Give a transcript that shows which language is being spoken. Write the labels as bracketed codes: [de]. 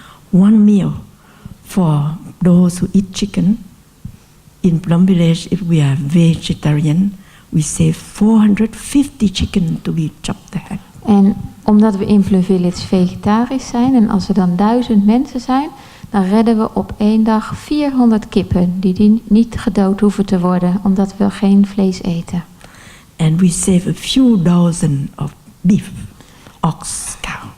[en] One meal for those who eat chicken. In Plum Village, if we are vegetarian, we save 450 chicken to be chopped the head. [nl] En omdat we in Plum Village vegetarisch zijn en als er dan 1000 mensen zijn, dan redden we op 1 dag 400 kippen die niet gedood hoeven te worden, omdat we geen vlees eten. [en] And we save a few dozen of beef, ox, cow.